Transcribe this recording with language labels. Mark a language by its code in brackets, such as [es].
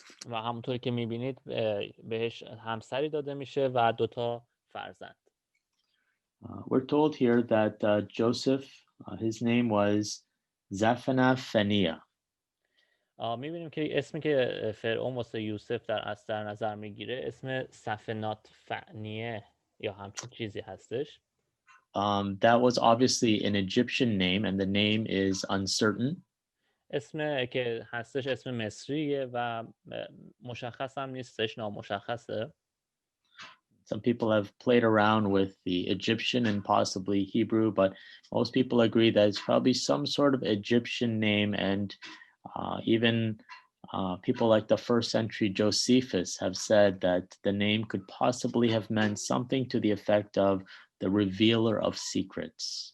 [fa] و همونطور که میبینید بهش همسری داده میشه و 2 فرزند. [en] We're told here that Joseph, his name was Zaphenath-Phaneah. [fa] میبینیم که اسمی که فرعون واسه یوسف در نظر میگیره اسم سفنات فعنیه یا همچین چیزی هستش. [en] That was obviously an Egyptian name and the name is uncertain. [fa] اسم که هستش اسم مصریه و مشخص هم نیستش، نامشخصه. [en] Some people have played around with the Egyptian and possibly Hebrew, but most people agree that it's probably some sort of Egyptian name. And even people like the first century Josephus have said that the name could possibly have meant something to the effect of the revealer of secrets.